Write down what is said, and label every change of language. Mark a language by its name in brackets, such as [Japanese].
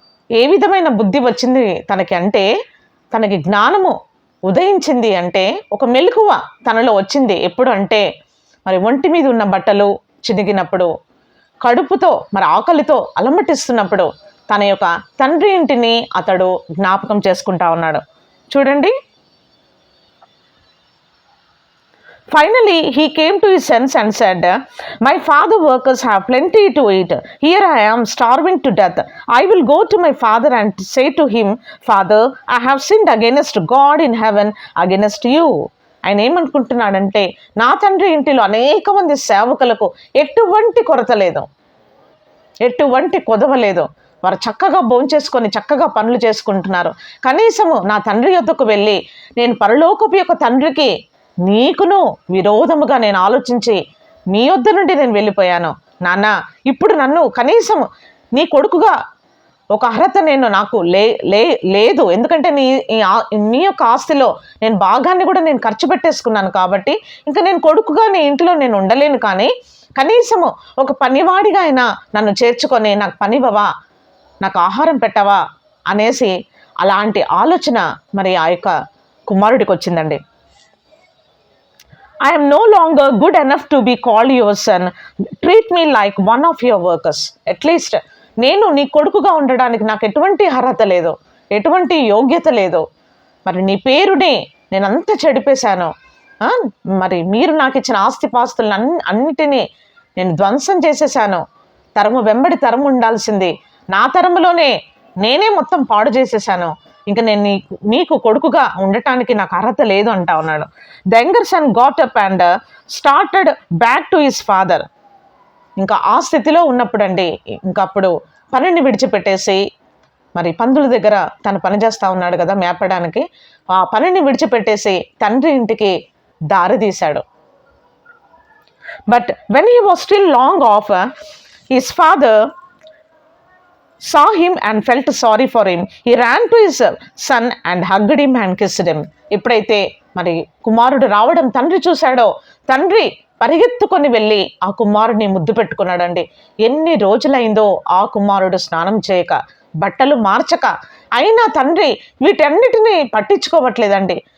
[Telugu] ఏ విధమైన బుద్ధి వచ్చింది తనకి అంటే, తనకి జ్ఞానము ఉదయించింది అంటే ఒక మెలకువ తనలో వచ్చింది. ఎప్పుడు అంటే, మరి ఒంటి మీద ఉన్న బట్టలు చినిగినప్పుడు, కడుపుతో మరి ఆకలితో అలమటిస్తున్నప్పుడు తన యొక్క తండ్రి ఇంటిని అతడు జ్ఞాపకం చేసుకుంటా ఉన్నాడు. [English] చూడండి, Finally, he came to his sense and said, "My father workers have plenty to eat. Here I am starving to death. I will go to my father and say to him, Father, I have sinned against God in heaven, against you." [Telugu] ఆయన ఏమనుకుంటున్నాడంటే, నా తండ్రి ఇంటిలో అనేక మంది సేవకులకు ఎటువంటి కొరత లేదు, ఎటువంటి కొదవ లేదు. వారు చక్కగా భోంచేసుకొని చక్కగా పనులు చేసుకుంటున్నారు. కనీసము నా తండ్రి యొద్దకు వెళ్ళి, నేను పరలోకపు యొక్క తండ్రికి నీకును విరోధముగా నేను ఆలోచించి నీ వద్ద నుండి నేను వెళ్ళిపోయాను. నాన్న, ఇప్పుడు నన్ను కనీసం నీ కొడుకుగా ఒక అర్హత నాకు లేదు. ఎందుకంటే నీ యొక్క ఆస్తిలో నేను భాగాన్ని కూడా నేను ఖర్చు పెట్టేసుకున్నాను. కాబట్టి ఇంకా నేను కొడుకుగా నీ ఇంట్లో నేను ఉండలేను. కానీ కనీసము ఒక పనివాడిగా అయినా నన్ను చేర్చుకొని నాకు పనివ్వవా, నాకు ఆహారం పెట్టవా అనేసి అలాంటి ఆలోచన మరి ఆ యొక్క కుమారుడికి వచ్చిందండి. [English] I am no longer good enough to be called your son. Treat me like one of your workers. At least [Telugu] నేను నీ కొడుకుగా ఉండడానికి నాకు ఎటువంటి అర్హత లేదు, ఎటువంటి యోగ్యత లేదు. మరి నీ పేరుని నేను అంతా చెడిపేశాను. మరి మీరు నాకు ఇచ్చిన ఆస్తిపాస్తులను అన్నిటినీ నేను ధ్వంసం చేసేసాను. తరము వెంబడి తరము ఉండాల్సింది, నా తరములోనే నేనే మొత్తం పాడు చేసేసాను. ఇంకా నేను నీకు కొడుకుగా ఉండటానికి నాకు అర్హత లేదు అంటా ఉన్నాడు. [English] The younger son got up and started back to his father. [Telugu] ఇంకా ఆ స్థితిలో ఉన్నప్పుడు అండి, ఇంకా అప్పుడు పనిని విడిచిపెట్టేసి, మరి పందుల దగ్గర తను పని చేస్తూ ఉన్నాడు కదా మేపడానికి, ఆ పనిని విడిచిపెట్టేసి తండ్రి ఇంటికి దారి తీశాడు. [English] But when he was still long off, his father saw him and felt sorry for him. He ran to his son and hugged him and kissed him. [Telugu] ఎప్పుడైతే మరి కుమారుడు రావడం తండ్రి చూశాడో, తండ్రి పరిగెత్తుకొని వెళ్ళి ఆ కుమారుడిని ముద్దు పెట్టుకున్నాడండి. ఎన్ని రోజులైందో ఆ కుమారుడు స్నానం చేయక, బట్టలు మార్చక, అయినా తండ్రి వీటన్నిటినీ పట్టించుకోవట్లేదండి.